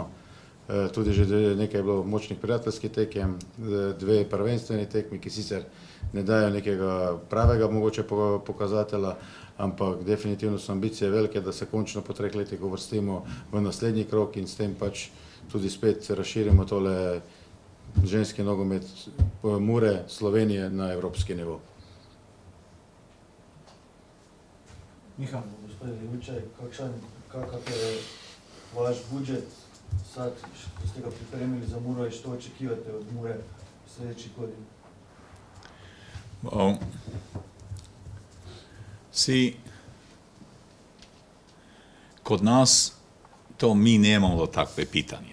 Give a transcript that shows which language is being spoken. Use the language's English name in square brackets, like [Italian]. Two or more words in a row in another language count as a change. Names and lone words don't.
[Slovenian] Tudi že nekaj je bilo močnih prijateljskih tekem, 2 prvenstveni tekmi, ki sicer ne dajo nekega pravega mogoče pokazatelja, ampak definitivno so ambicije velike, da se končno po 3 letih uvrstimo v naslednji krog in s tem pač tudi spet razširimo tole ženski nogomet Mure, Slovenije na evropski nivo. Miha, [Croatian] gospodin Levičaj, kakav je vaš budžet, sad, ko ste ga pripremili za Muro i što očekivate od Mure sljedećih godina? Kod nas to mi nemamo takve pitanje.